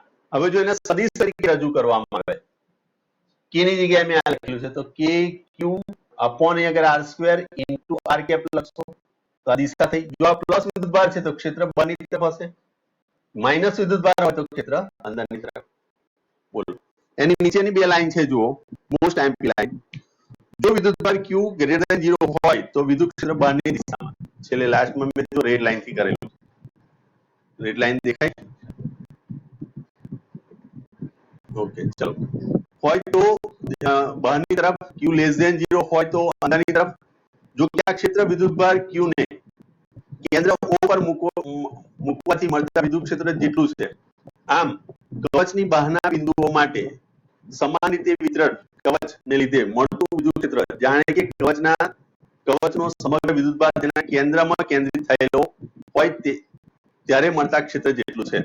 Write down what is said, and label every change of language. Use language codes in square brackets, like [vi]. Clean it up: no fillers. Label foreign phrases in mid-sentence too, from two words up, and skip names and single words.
[gu] હવે જો એને સદિશ તરીકે રજૂ કરવામાં આવે k ની જગ્યાએ મેં આ લખ્યું છે તો KQ upon અહીંયા આગળ [en] r square into r cap [gu] લખશો તો આ દિશા થઈ. જો આ પ્લસ વિદ્યુતભાર છે તો ક્ષેત્ર બહારની તરફ હશે, માઇનસ વિદ્યુતભાર હોય તો ક્ષેત્ર અંદરની તરફ. બોલો એની નીચેની બે લાઈન છે જુઓ, [en] most MP line. [gu] જો વિદ્યુતભાર Q [en] greater than [gu] 0 હોય તો વિદ્યુત ક્ષેત્ર બહારની દિશામાં. છેલ્લે લાસ્ટમાં મેં જો [en] red line [gu] થી કરેલું, [en] red line [gu] દેખાય? ઓકે ચલો. હોય તો બહારની તરફ, Q [en] less than [gu] 0 હોય તો અંદરની તરફ. જો કે આ ક્ષેત્ર વિદ્યુતભાર Q ને કેન્દ્ર O પર મૂકવાથી મળતા વિદ્યુત ક્ષેત્ર જેટલું છે. આમ કવચની બહારના બિંદુઓ માટે સમાન રીતે વિતરણ કવચને લીધે મળતું વિદ્યુત ક્ષેત્ર જાણે કે કવચનો સમગ્ર વિદ્યુતભાર તેના કેન્દ્રમાં કેન્દ્રિત થયેલો હોય ત્યારે મળતા ક્ષેત્ર જેટલું છે.